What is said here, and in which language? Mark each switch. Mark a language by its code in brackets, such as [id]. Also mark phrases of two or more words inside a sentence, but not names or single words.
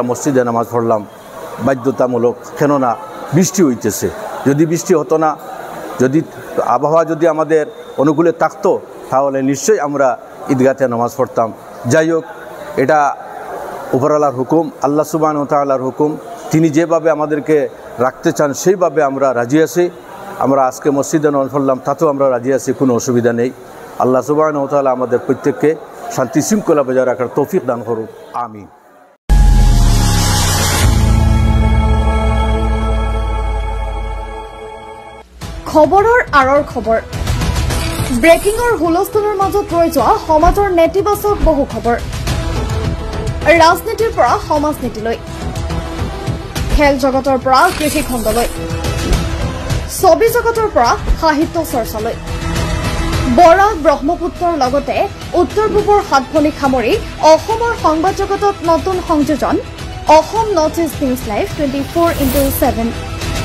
[bn] মসজিদে নামাজ পড়লাম বাধ্যতামূলক কেননা বৃষ্টি হইতেছে যদি বৃষ্টি হতো না যদি আবহাওয়া যদি আমাদের অনুকূলে থাকতো তাহলে নিশ্চয়ই আমরা ঈদগাহে নামাজ পড়তাম যাই হোক এটা উপরওয়ালার হুকুম আল্লাহ [ar] سبحانه وتعالى [bn] হুকুম তিনি যেভাবে আমাদেরকে রাখতে চান সেইভাবে আমরা রাজি আছি আমরা আজকে মসজিদে নামাজ পড়লাম তাতেও আমরা রাজি আছি কোনো অসুবিধা নেই আল্লাহ [ar] سبحانه وتعالى [bn] আমাদের প্রত্যেককে শান্তি শৃঙ্খলা বজায় রাখার তৌফিক দান করুক আমিন [as] খবৰৰ আৰৰ খবৰ ব্ৰেকিংৰ হুলস্থুলৰ মাজত ৰৈ যোৱা সমাজৰ নেতিবাচক বহু খবৰ ৰাজনীতিৰ পৰা সমাজনীতিলৈ খেল জগতৰ পৰা কৃষি খণ্ডলৈ ছবি জগতৰ পৰা সাহিত্য চৰ্চালৈ বৰাক ব্ৰহ্মপুত্ৰৰ লগতে উত্তৰ পূবৰ সাতভনী সামৰি অসমৰ সংবাদ জগতত নতুন সংযোজন অসম নৰ্থ ইষ্ট নিউজ লাইভ 24/7